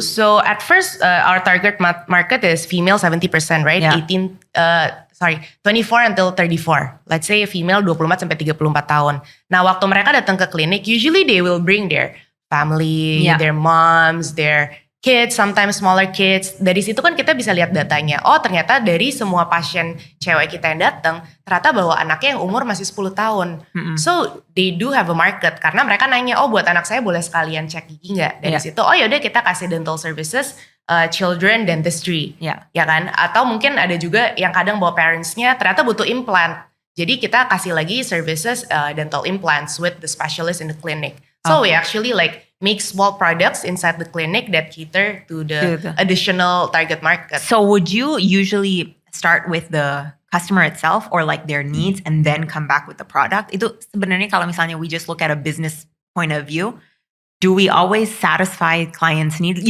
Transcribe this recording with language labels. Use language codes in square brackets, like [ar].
[en] So at first, our target market is female 70%, right? Yeah. 24 until 34. Let's say a female 24 [id] sampai 34 tahun. Nah, waktu mereka datang ke klinik, [en] usually they will bring their family, their moms, their kids, sometimes smaller kids. [id] Dari situ kan kita bisa lihat datanya. Oh, ternyata dari semua pasien cewek kita yang datang, ternyata bawa anaknya yang umur masih 10 tahun. [en] So, they do have a market. [id] Karena mereka nanya, oh buat anak saya boleh sekalian cek gigi nggak? Dari situ, oh yaudah kita kasih [en] dental services, children dentistry. [id] Ya kan? Atau mungkin ada juga yang kadang bawa parentsnya, ternyata butuh implant. Jadi kita kasih lagi [en] services dental implants with the specialist in the clinic. So we actually like make small products inside the clinic that cater to the additional target market. So would you usually start with the customer itself or like their needs and then come back with the product? [id] Itu sebenarnya kalau misalnya [en] we just look at a business point of view, do we always satisfy clients' needs?